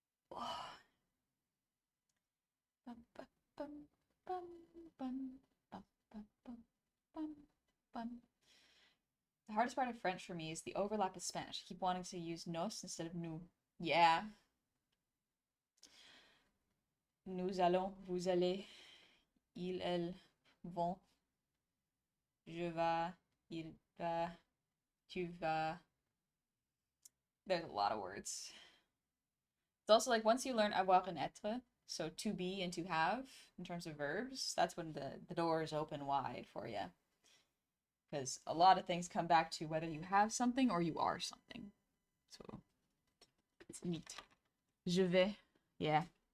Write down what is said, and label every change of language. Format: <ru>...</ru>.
<en>Oh. Bum, bum, bum, bum, bum, bum, bum, bum, bum, bum. The hardest part of French for me is the overlap with Spanish. I keep wanting to use nos instead of nous. Yeah.</en> <fr>Nous allons, vous allez, ils, elles, vont, je vais, il va, tu vas.</fr> <en>There's a lot of words. It's also like once you learn avoir and être, so to be and to have in terms of verbs, that's when the doors open wide for you. Because a lot of things come back to whether you have something or you are something. So it's neat.</en> <fr>Je vais.</fr> <en>Yeah.</en>